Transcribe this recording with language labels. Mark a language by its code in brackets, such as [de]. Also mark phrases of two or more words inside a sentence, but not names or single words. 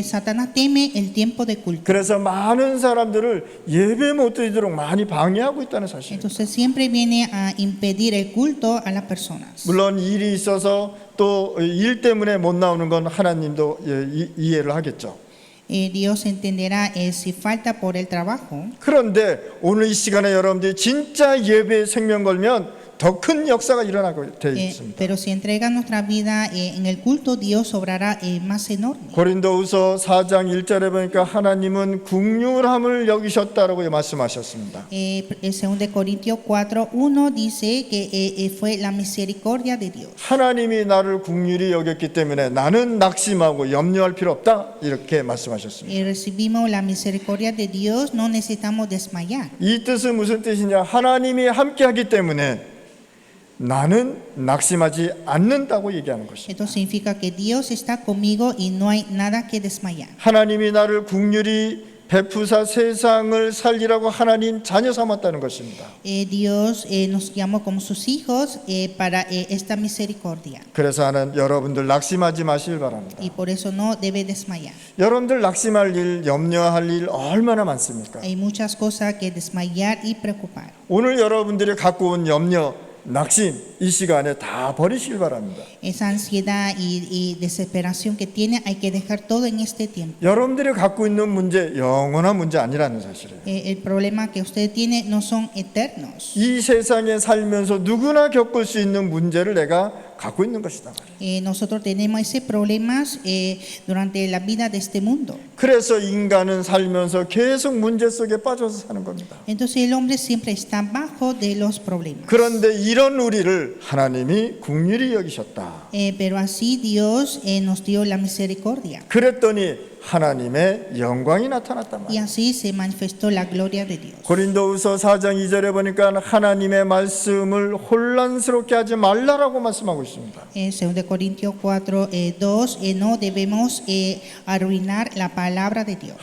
[es] Satanás teme el tiempo de culto. [ko] 그래서 많은 사람들을 예배 못 드리도록 많이 방해하고 있다는 사실. [es] Entonces siempre viene a impedir el culto a las personas. [ko] 물론 일이 있어서 또 일 때문에 못 나오는 건 하나님도 이해를 하겠죠. [es] Dios entenderá si falta por el trabajo. [ko] 그런데 오늘 이 시간에 여러분들이 진짜 예배에 생명 걸면 더 큰 역사가 일어나게 되어 있습니다. [es] Pero si entrega nuestra vida en el culto, Dios obrará más enorme. [ko] 고린도후서 4장 1절에 보니까 하나님은 긍휼함을 여기셨다라고 말씀하셨습니다. [es] El 2 Corintios 4:1 dice que fue la misericordia de Dios. [ko] 하나님이 나를 긍휼히 여겼기 때문에 나는 낙심하고 염려할 필요 없다 이렇게 말씀하셨습니다. [es] Recibimos la misericordia de Dios, no necesitamos desmayar. [ko] 이 뜻은 무슨 뜻이냐? 하나님이 함께하기 때문에 나는 낙심하지 않는다고 얘기하는 것입니다. [es] Esto significa que Dios está conmigo y no hay nada que desmayar. [ko] 하나님이 나를 긍휼히 베푸사 세상을 살리라고 하나님 자녀 삼았다는 것입니다. [es] Dios nos llamó como sus hijos para esta misericordia. [ko] 그래서 하는 여러분들 낙심하지 마시길 바랍니다. [es] Y por eso no debe desmayar. [ko] 여러분들 낙심할 일, 염려할 일 얼마나 많습니까? [es] Hay muchas cosas que desmayar y preocupar. [ko] 오늘 여러분들이 갖고 온 염려, 낙심 이 시간에 다 버리시길 바랍니다. [es] Esa ansiedad y desesperación que tiene hay que dejar todo en este tiempo. [ko] 여러분들이 갖고 있는 문제 영원한 문제 아니라는 사실이에요. [es] El problema que usted tiene no son eternos. [ko] 이 세상에 살면서 누구나 겪을 수 있는 문제를 내가 갖고 있는 것이다. [es] Nosotros tenemos ese problemas durante la vida de este mundo. [ko] 그래서 인간은 살면서 계속 문제 속에 빠져서 사는 겁니다. [es] Entonces el hombre siempre está bajo de los problemas. [ko] 그런데 이런 우리를 하나님이 긍휼히 여기셨다. [es] Pero así Dios nos dio la misericordia. [ko] 그랬더니 하나님의 영광이 나타났단 y 말이에요. [es] así se manifestó la gloria de Dios. [ko] 고린도후서 4장 2절에 보니까 하나님의 말씀을 혼란스럽게 하지 말라라고 말씀하고 있습니다. [es] En 2 Corintios 4, 2, no debemos arruinar la palabra de Dios.